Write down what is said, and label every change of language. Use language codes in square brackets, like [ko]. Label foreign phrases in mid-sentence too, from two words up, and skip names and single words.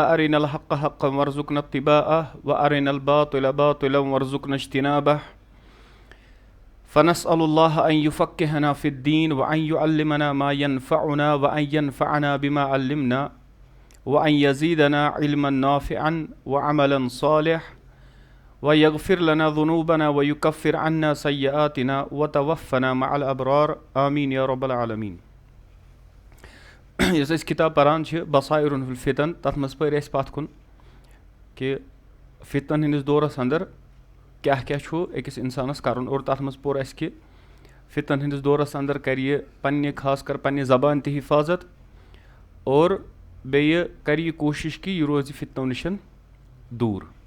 [ar] أرنا الحق حقا وارزقنا اتباعه وأرنا الباطل باطلا وارزقنا اجتنابه فنسأل الله أن يفقهنا في الدين وأن يعلمنا ما ينفعنا وأن ينفعنا بما علمنا وأن يزيدنا علما نافعا وعملا صالح ويغفر لنا ذنوبنا ويكفر عنا سيئاتنا وتوفنا مع الأبرار آمين يا رب العالمين. [ks] یس أسۍ کتاب پران چھِ بصائرن فی الفتن تتھ منٛز پٔرۍ اَسہِ پتھ کُن کہِ فتنن ہٕنٛدِس دورس اندر کیاہ کیاہ چھُ أکِس اِنسانس کرُن اور تتھ منٛز پوٚر اَسہِ کہِ فتنن ہٕنٛدِس دورس اندر کرِ یہِ پننہِ خاص کر پننہِ زبانہِ تہِ حفاظت اور بیٚیہِ کرِ یہِ کوٗشش کہِ یہِ روزِ فتنو نِش دوٗر.